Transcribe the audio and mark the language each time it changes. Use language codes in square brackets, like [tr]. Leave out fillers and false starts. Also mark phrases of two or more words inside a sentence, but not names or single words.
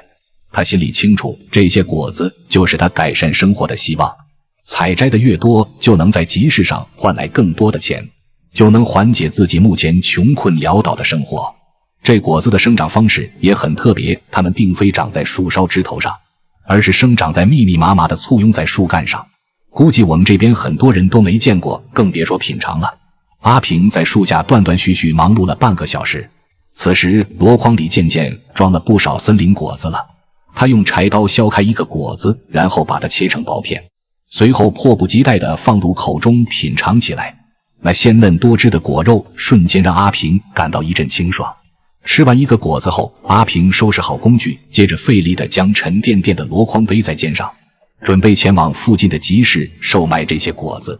[zh] 他心裡清楚，這些果子就是他改善生活的希望。採摘的越多，就能在集市上換來更多的錢，就能緩解自己目前窮困潦倒的生活。這果子的生長方式也很特別，它們並非長在樹梢枝頭上，而是生長在密密麻麻的簇擁在樹幹上。估計我們這邊很多人都沒見過，更別說品嘗了。阿平在樹下斷斷續續忙碌了半個小時，此時箩筐裡漸漸裝了不少森林果子了。他用柴刀削開一個果子，然後把它切成薄片，隨後迫不及待地放入口中品嘗起來。那鮮嫩多汁的果肉瞬間讓阿平感到一陣清爽。吃完一個果子後，阿平收拾好工具，接着費力地將沉甸甸的箩筐背在肩上，準備前往附近的集市售賣這些果子。